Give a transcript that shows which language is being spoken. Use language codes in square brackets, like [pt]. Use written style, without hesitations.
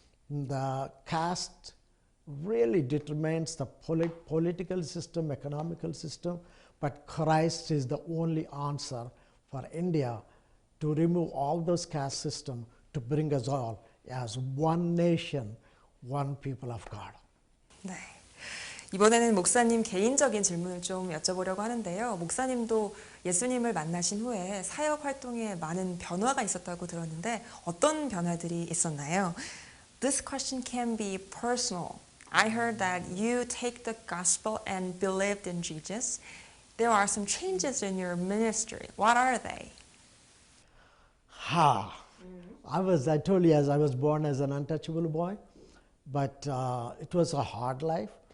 [en] The caste really determines the political system, economical system, but Christ is the only answer for India to remove all those caste systems, to bring us all as one nation, one people of God. [ko] 네. 이번에는 목사님 개인적인 질문을 좀 여쭤보려고 하는데요. 목사님도 예수님을 만나신 후에 사역 활동에 많은 변화가 있었다고 들었는데 어떤 변화들이 있었나요? [en] This question can be personal. I heard that you take the gospel and believed in Jesus. There are some changes in your ministry. What are they? I told you, as I was born as an untouchable boy, but it was a hard life.